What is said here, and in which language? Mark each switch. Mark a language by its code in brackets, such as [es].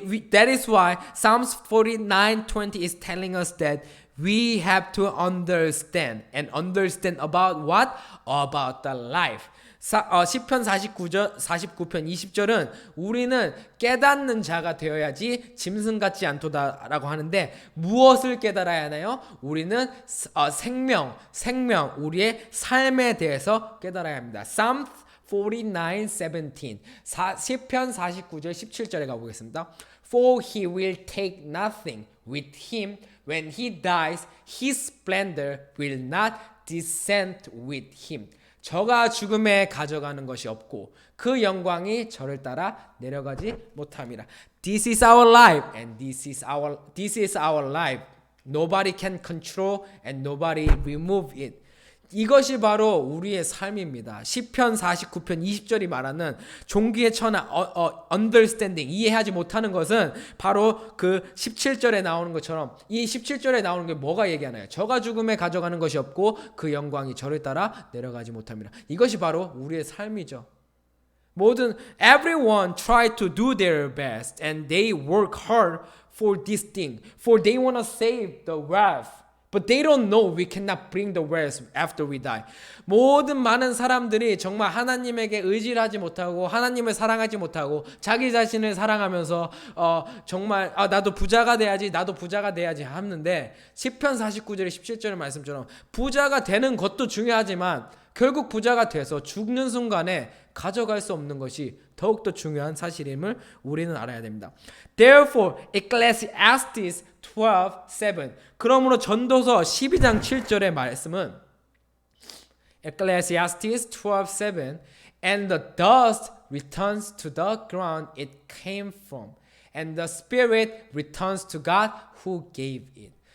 [en] That is why Psalms 49:20 is telling us that we have to understand about what? About the life. [ko] 시편 49편 20절은 우리는 깨닫는 자가 되어야지 짐승 같지 않도다라고 하는데 무엇을 깨달아야 하나요? 우리는 생명 우리의 삶에 대해서 깨달아야 합니다. Psalm 49:17 시편 49절 17절에 가보겠습니다. [en] For he will take nothing with him when he dies, his splendor will not descend with him. [ko] 저가 죽음에 가져가는 것이 없고 그 영광이 저를 따라 내려가지 못함이라. [en] This is our life and this is our life. Nobody can control and nobody remove it. [ko] 이것이 바로 우리의 삶입니다. 시편 49편 20절이 말하는 종기의 천하 understanding 이해하지 못하는 것은 바로 그 17절에 나오는 것처럼 이 17절에 나오는 게 뭐가 얘기하나요? 저가 죽음에 가져가는 것이 없고 그 영광이 저를 따라 내려가지 못합니다. 이것이 바로 우리의 삶이죠. [en] everyone try to do their best and they work hard for this thing, for they want to save the wealth. But they don't know we cannot bring the wealth after we die. [ko] 모든 많은 사람들이 정말 하나님에게 의지를 하지 못하고 하나님을 사랑하지 못하고 자기 자신을 사랑하면서 정말 나도 부자가 돼야지 하는데 시편 49절의 17절의 말씀처럼 부자가 되는 것도 중요하지만 결국 부자가 돼서 죽는 순간에 가져갈 수 없는 것이 더욱더 중요한 사실임을 우리는 알아야 됩니다. [en] Therefore, Ecclesiastes 12:7 [ko] 그러므로 전도서 12장 7절의 말씀은 [en] Ecclesiastes 12:7 And the dust returns to the ground it came from and the spirit returns to God who gave it.